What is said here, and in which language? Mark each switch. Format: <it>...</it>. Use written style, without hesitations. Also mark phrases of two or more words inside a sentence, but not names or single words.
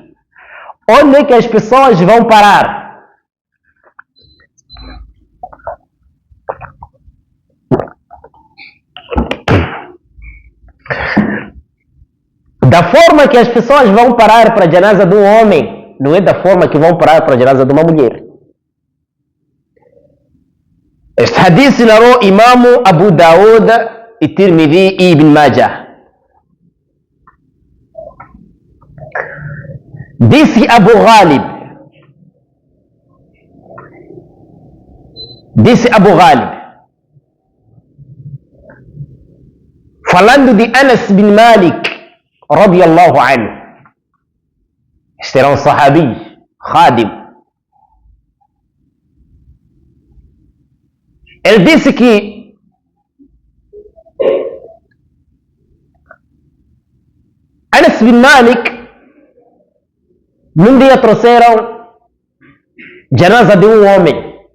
<pt>Onde é que as pessoas vão parar? Da forma que as pessoas vão parar para a janaza de um homem, não é da forma que vão parar para a janaza de uma mulher. Este hadith narrou Imam Abu Dawud e Tirmidhi e Ibn Majah. Disse Abu Ghalib, falando de Anas bin Malik</pt> <ar>رضي الله عنه,</ar> <pt>este era um sahabi, khadim. Ele disse que Anas bin Malik num dia trouxeram janaza de um homem.</pt>